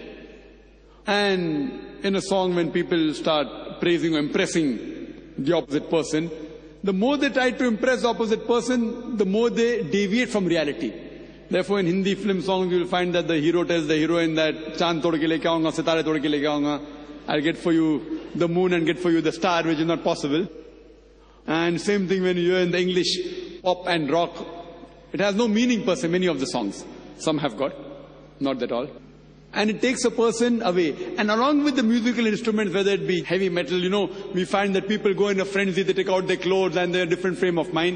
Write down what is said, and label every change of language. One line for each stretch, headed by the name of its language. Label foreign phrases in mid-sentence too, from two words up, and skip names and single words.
English: And in a song, when people start praising or impressing the opposite person, the more they try to impress the opposite person, the more they deviate from reality. Therefore, in Hindi film songs, you will find that the hero tells the heroine that
Hindi: चाँद तोड़ के लेके आऊँगा, सितारे तोड़ के लेके आऊँगा.
English: I'll get for you the moon and get for you the star, which is not possible. And same thing when you hear in the English pop and rock. It has no meaning per se, many of the songs. Some have got, not at all. And it takes a person away. And along with the musical instruments, whether it be heavy metal, we find that people go in a frenzy, they take out their clothes and they're in a different frame of mind.